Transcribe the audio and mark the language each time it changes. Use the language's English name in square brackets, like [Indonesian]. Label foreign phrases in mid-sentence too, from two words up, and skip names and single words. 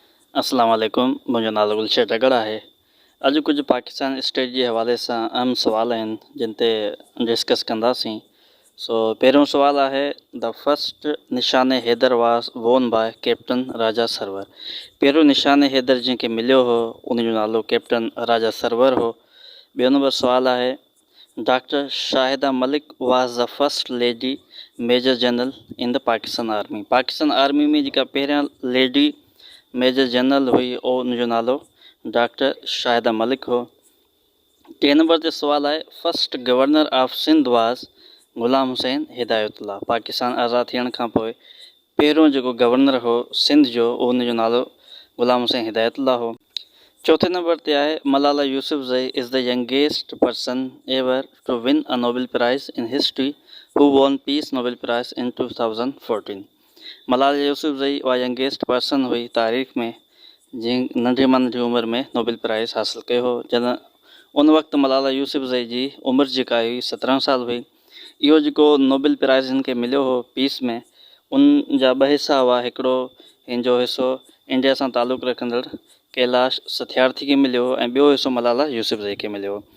[Arabic] السلام عليكم. [Sindhi] मुंहिंजो नालो गुलशर टगड़ आहे। अॼु कुझु पाकिस्तान स्टेट जे हवाले सां अहम सुवाल आहिनि जिन ते डिस्कस कंदासीं। पहिरियों सुवाल आहे, [English] The first Nishan Haider was won by Captain Raja Sarwar. [Sindhi] पहिरियों निशान हैदर जंहिंखे मिलियो हो उन जो नालो कैप्टन राजा सरवर हो। ॿियो नंबर सुवाल आहे, [English] Doctor Shahida Malik was the first lady major general in the Pakistan Army. [Sindhi] पाकिस्तान आर्मी में जेका पहिरियां [English] lady major general [Sindhi] हुई उन जो नालो डॉक्टर शाहिदा मलिक हो। 3 नंबर ते सुवाल आहे, [English] First governor of Sindh was Ghulam Hussain Hidayatullah. [Sindhi] पाकिस्तान आज़ाद थियण खां पोइ पहिरियों जेको गवर्नर हो सिंध जो उन जो नालो ग़ुलाम हुसैन हिदायतुल्लाह हो। 4थे नंबर ते आहे, [English] Malala Yousafzai is the youngest person ever to win a Nobel Prize in history who won Peace Nobel Prize in 2014. [Sindhi] मलाला यूसुफज़ई उहा [English] youngest person [Sindhi] हुई तारीख़ में जंहिं नंढे मां नंढी उमिरि में नोबेल प्राइज़ हासिलु कयो हो। जॾहिं उन वक़्तु मलाला यूसुफज़ई जी उमिरि जेका हुई 17 साल हुई। इहो जेको नोबेल प्राइज़ हिन खे मिलियो हो पीस में, उन जा 2 हिसा हुआ। हिकिड़ो हिन जो हिसो इंडिया सां तालुक़ु रखंदड़ कैलाश सत्यार्थी खे मिलियो हो ऐं ॿियो हिसो मलाला यूसुफज़ई खे मिलियो हो।